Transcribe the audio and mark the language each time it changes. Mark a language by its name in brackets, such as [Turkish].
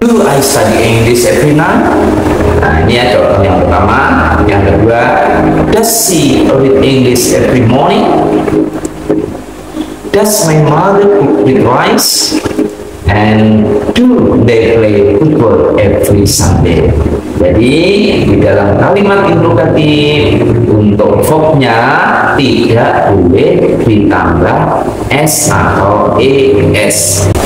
[English] Do I study English every night? [Indonesian] Nah ini ya contoh yang pertama. Yang kedua, [English] does she read English every morning? Does my mother cook with rice? And do they play football every Sunday? [Indonesian] Jadi di dalam kalimat interrogatif untuk verbnya tidak boleh ditambah S atau ES.